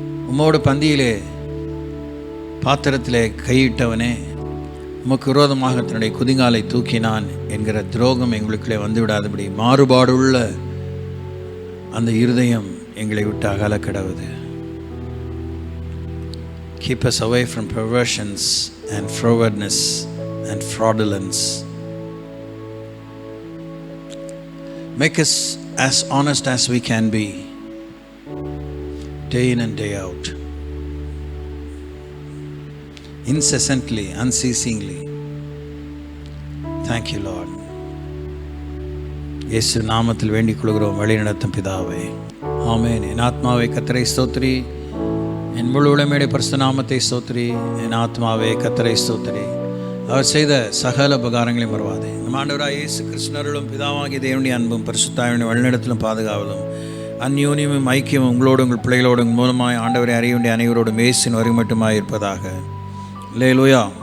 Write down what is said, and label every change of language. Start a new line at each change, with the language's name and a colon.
Tamil: உம்மோடு பந்தியிலே பாத்திரத்திலே கையிட்டவனே, உமக்கு விரோதமாக தன்னுடைய குதிங்காலை தூக்கினான் என்கிற துரோகம் எங்களுக்குள்ளே வந்துவிடாதபடி மாறுபாடுள்ள அந்த இருதயம் எங்களை விட்டு அகல கிடவது.
English: Keep us away from perversions and frowardness and fraudulence. Make us as honest as we can be, day in and day out, incessantly, unceasingly. Thank you, Lord.
Tamil: இயேசு நாமத்தில் வேண்டிக் கொள்கிறோம் வழி நடத்தும் பிதாவே, ஆமென். என் ஆத்மாவை கர்த்தரை ஸ்தோத்திரி, என் முழு உளமையுடைய பரிசுத்த நாமத்தை ஸ்தோத்திரி. என் ஆத்மாவே கர்த்தரை ஸ்தோத்திரி, அவர் செய்த சகல உபகாரங்களையும் மறவாதே. நம் ஆண்டவராகிய இயேசு கிறிஸ்துவின் பிதாவாகிய தேவனுடைய அன்பும் பரிசுத்தாவின் வழிநடத்தலும் பாதுகாவலும் அந்யோன்யமும் ஐக்கியமும் உங்களோடு உங்கள் பிள்ளைகளோடு மூலமாய் ஆண்டவரை அறிய வேண்டிய அனைவரோடும் இயேசுவின் வரை மட்டுமாய் இருப்பதாக. அல்லேலூயா.